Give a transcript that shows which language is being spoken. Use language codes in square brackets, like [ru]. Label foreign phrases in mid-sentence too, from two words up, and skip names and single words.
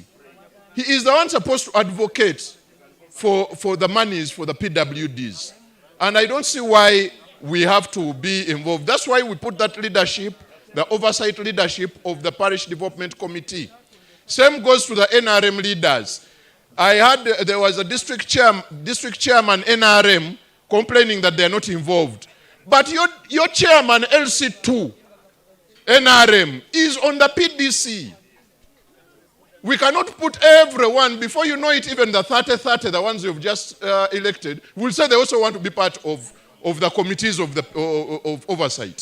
[en] He is the one supposed to advocate for the monies for the PWDs. And I don't see why we have to be involved. That's why we put that leadership, the oversight leadership of the Parish Development Committee. Same goes to the NRM leaders. There was a district chairman NRM complaining that they are not involved. But your chairman LC2 NRM is on the PDC. We cannot put everyone, before you know it, even the 30, the ones you've just elected, will say they also want to be part of the committees of oversight.